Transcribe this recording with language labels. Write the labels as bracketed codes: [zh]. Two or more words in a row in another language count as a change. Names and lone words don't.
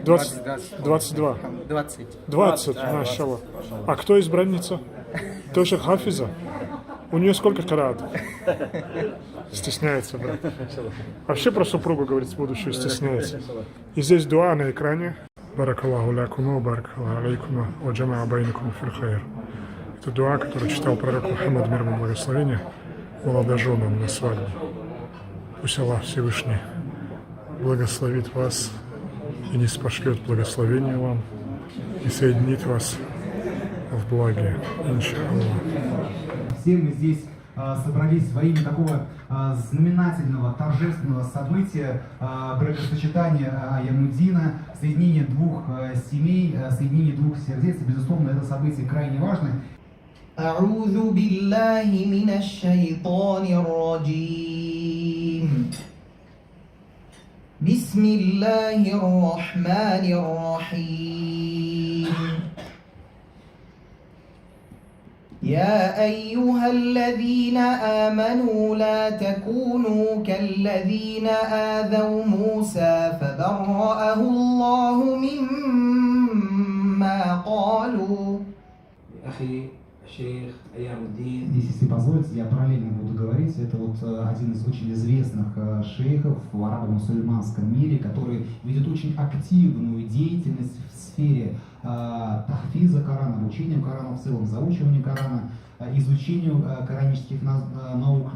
[ru] 22. 20, машаллах. А кто избранница? Тоже Хафиза? У нее сколько караатов? Стесняется, брат. Вообще про супругу говорить будущую стесняется. И здесь дуа на экране. [ar] بارك الله لكما، بارك الله عليكما، وجمع بينكما في الخير. [ru] Это дуа, который читал пророк Мухаммад, мир ему благословения, молодоженам на свадьбе. Пусть Аллах Всевышний благословит вас и не спошлет благословения вам и соединит вас в благе. Иншаллах. Все мы здесь собрались во имя такого знаменательного, торжественного события, бракосочетания Аямуддина, соединения двух семей, соединения двух сердец. И, безусловно, это событие крайне важно. [ar] أعوذ بالله من الشيطان الرجيم بسم الله الرحمن الرحيم يا أيها الذين آمنوا لا تكونوا كالذين آذوا موسى فبرأه الله مما قالوا أخي الشيخ أيام الدين. [ru] Здесь, если позволите, я параллельно буду говорить. Это вот один из очень известных шейхов в арабо-мусульманском мире, который ведет очень активную деятельность в сфере тахфиза Корана, обучения Корана в целом, заучивания Корана, изучению коранических наук.